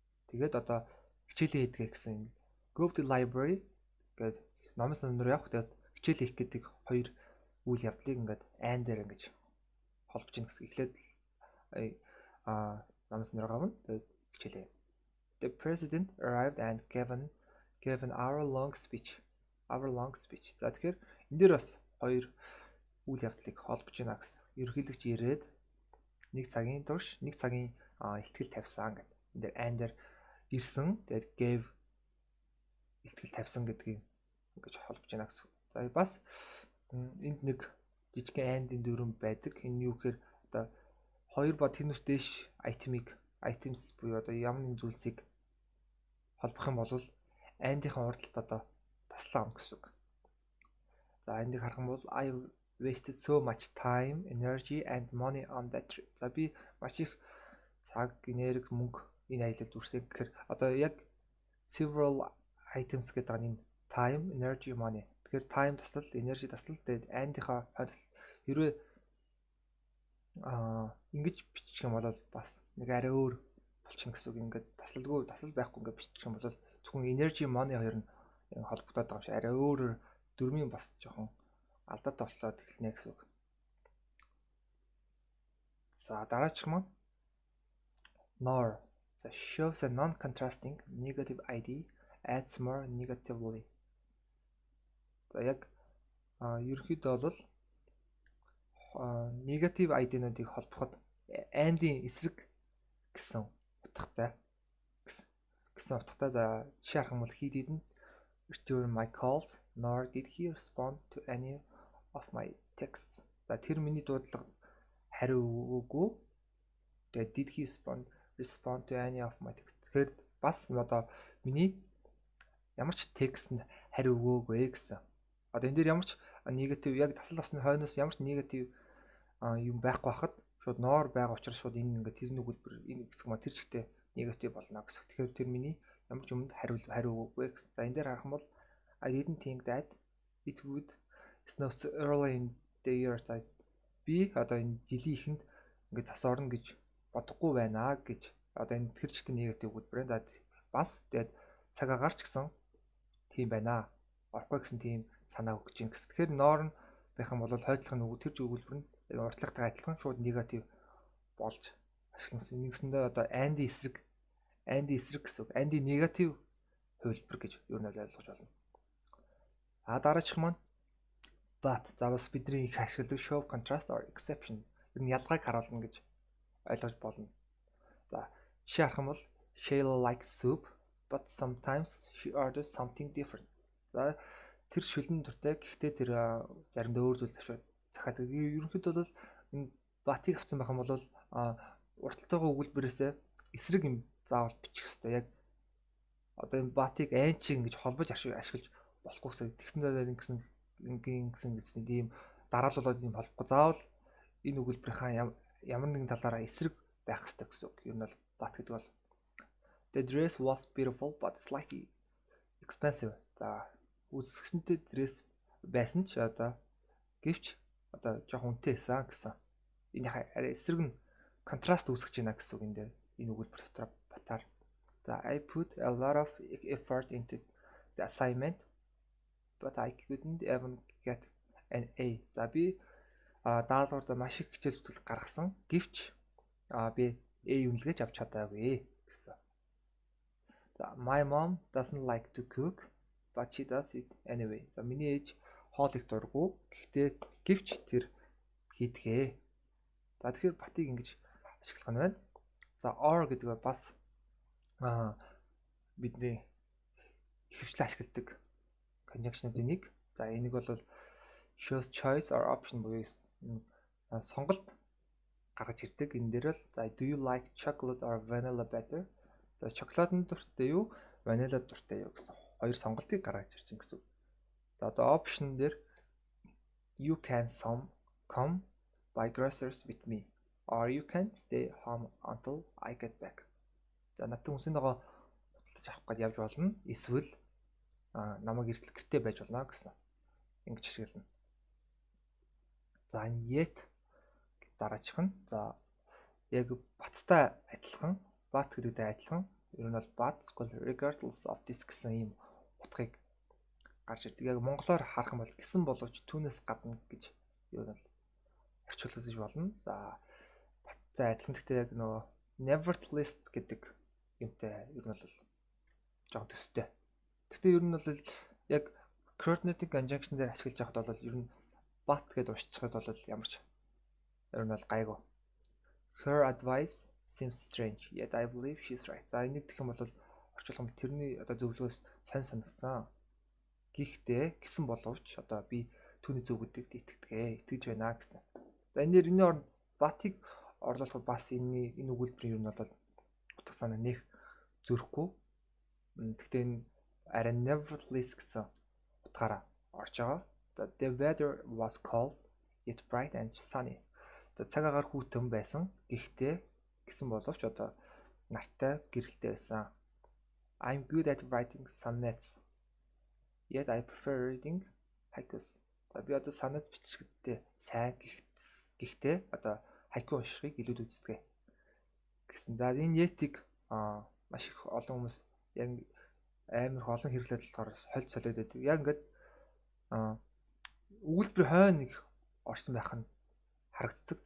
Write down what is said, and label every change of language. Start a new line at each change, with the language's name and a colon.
Mongolian: Тэгээд одоо хичээлээ хийдэг гэсэн
English: go to the library
Mongolian: гэдэг номын сан руу явах. Тэгээд хичээл хийх гэдэг хоёр үйл явдлыг ингээд and дээр ингэж холбож ийн гэсэн. Эхлээд номын сан руу гавна. Тэгээд хичээлээ
English: The president arrived and gave an hour-long speech. Hour-long speech.
Mongolian: За тэгэхээр энэ дээр бас хоёр үйл явдлыг холбож байна гэсэн. Ерөнхийлөгч ирээд 1 цагийн турш 1 цагийн ихтгэл тавьсан гэдэг. Энэ дээр and дээр ирсэн. Тэгээд gave ихтгэл тавьсан гэдгийг ингэж холбож байна гэсэн. За бас энд нэг жижигхэн and-ийн дүрм байдаг. Энэ юу гэхээр одоо хоёр ба тэрнээс дээш items буюу одоо ямар нэгэн зүйлсийг холбох юм бол and-ийн урдталт одоо таслаа гэсэн үг. За энийг харах юм бол
English: I wasted so much time, energy and money on that trip.
Mongolian: За би маш их цаг, энерги, мөнгө энэ аялалд үрсэн гэхээр одоо яг several items гэдэг нь time, energy, money. Тэгэхээр time таслал, energy таслал тэгээд and-ийнхаа хойд хэрвээ ингэж бичих юм бол бас нэг арай өөр болчихно гэсэн үг. Ингээд таслал байхгүй ингээд бичих юм бол зөвхөн energy, money хоёр нь холбогдоод байгаа юм шиг арай өөрөөр дөрмийн бас жоохон алдаатай болоод эхэлнэ гэсэн үг. За дараачих маань nor.
English: The shows a non-contrasting negative ID adds more negatively.
Mongolian: За яг ерөнхийдөө бол negative ID-нуудыг холбоход and-ийн эсрэг гэсэн утгатай за жишээ харах юм бол
English: he didn't return my calls nor did he respond to any of my texts.
Mongolian: За тэр миний дуудлагад хариу өгөөгүй.
English: Тэгээд did he respond to any of my texts.
Mongolian: Тэгэхээр бас одоо миний ямар ч текстэнд хариу өгөөгүй гэсэн. Одоо энэ дээр ямар ч негатив яг таслал басны хойноос ямар ч негатив юм байхгүй байхад шууд nor байгаа учраас шууд энэ ингээд тэрний өгүүлбэр энэ хэсэг маа тэр чигтээ негатив болно гэсэн. Тэгэхээр тэр миний ямар ч юмд хариу өгөөгүй гэсэн. За энэ дээр харах юм бол
English: I didn't think that it would snow so early in the year.
Mongolian: Би одоо энэ жилийн эхэнд ингээд цас орно гэж бодохгүй байна гэж одоо энэ тэр чигтээ негатив өгүүлбэр. За бас тэгээд цаг агаарч гэсэн тийм байна. Орохгүй гэсэн тийм санаа өгч ийн гэсэн. Тэгэхээр nor нь байх юм бол хойдлох нь тэр өгүүлбэр нь уртлагтай адилхан шууд негатив болж ашигласан. Нэгсэндээ одоо and-ийн эсрэг гэсэн үг. And-ийн негатив хувилбар гэж юу нь ойлгож байна. Дараачих маань but. За бас бидний их ашигладаг
English: show contrast or exception.
Mongolian: Ер нь ялгааг харуулна гэж ойлгож болно. За жишээ харах юм бол
English: Shayla likes soup but sometimes she orders something different.
Mongolian: За тэр шүлэн дуртай гэхдээ тэр заримдаа өөр зүйл захиалдаг. Ерөнхийдөө бол энэ батыг авсан байх юм бол урталтайгаа өгүүлбэрээсээ эсрэг юм заавал бичих хэрэгтэй. Яг одоо энэ батыг айнчиг ингэж холбож ашиглаж болохгүй гэсэн. Тэгсэндээ ингэсэн тийм дарааллууд юм болохгүй. Заавал энэ өгүүлбэрийнхаа ямар нэгэн талаараа эсрэг байх хэрэгтэй гэсэн үг. Ер нь бол бат гэдэг бол
English: The dress was beautiful but slightly expensive.
Mongolian: За үзэсгэлэнтэй dress байсан ч одоо гэвч одоо жоохон үнэтэй байсан гэсэн. Энийхээ арай эсрэг нь контраст үүсгэж байна гэсэн үг энэ дээр энэ өгүүлбэр дотор батаар.
English: За I put a lot of effort into the assignment but I couldn't even get an A.
Mongolian: За би даалгаварт маш их хичээл зүтгэл гаргасан. Гэвч би A үнэлгэж авч чадаагүй гэсэн.
English: За my mom doesn't like to cook but she does it anyway.
Mongolian: За миний ээж хоол их дурггүй. Гэхдээ гэвч тэр хийдгээ. За тэгэхээр батыг ингэж ашиглах нь байна. За or гэдэг нь бас бидний ихэвчлэн ашигладаг conjunction-ийн нэг. За энийг бол
English: shows choice or option
Mongolian: буюу сонголт гаргаж ирдэг. Энэ дээр л за
English: do you like chocolate or vanilla better?
Mongolian: За шоколадын дуртай юу, ванила дуртай юу гэсэн хоёр сонголтыг гаргаж ирж байгаа гэсэн. За одоо option дээр
English: you can come buy groceries with me or you can stay home until I get back.
Mongolian: За надад хүнсний ногоо худалдаж авах гэж явж болно. Эсвэл намайг эртэл гэртээ байж болно гэсэн. Ингэж ашиглана. За yet дараачих нь. За яг баттай адилхан, but гэдэгтэй адилхан. Ер нь бол
English: but regardless of this
Mongolian: гэсэн ийм утгыг гарч ирдэг. Яг монголоор харах юм бол гэсэн боловч түүнээс гадна гэж ер нь бол орчуулж болно. За баттай адилхан гэхдээ яг нөгөө nevertheless гэдэг юмтай ер нь бол жоон төстэй. Гэхдээ ер нь бол яг coordinating conjunction дээр ашиглаж байхад бол ер нь but гэдээ уншчихад бол ямар ч ер нь бол гайгүй.
English: Her advice seems strange, yet I believe she's right.
Mongolian: За энийг гэх юм бол орчуулах юм тэрний одоо зөвлөгөөс сонь санагдсан. Гэхдээ гисэн боловч одоо би түүний зөв гэдэгт итгэж байна гэсэн. За энэний оронд but-ыг орлуулахад бас энэ өгүүлбэрийн ер нь бол утга санаа нэх зөрөхгүй. Гэхдээ энэ арай nevertheless гэсэн утгаараа орж байгаа.
English: The weather was cold, yet bright and sunny.
Mongolian: За цаг агаар хүйтэн байсан. Гэхдээ гэсэн боловч одоо нартай гэрэлтэй байсан.
English: I'm good at writing sonnets. Yet I prefer reading haikus.
Mongolian: За би одоо сонет бичгэдтэй сайн гэхдээ одоо хайку уншихыг илүү үздэг гэсэн. За энэ yet-ийг маш их олон хүмүүс яг амар олон хэрэглээд болохоор хольд солиод байдаг. Яг ингээд өгүүлбэр хойно нэг орсон байх нь харагддаг.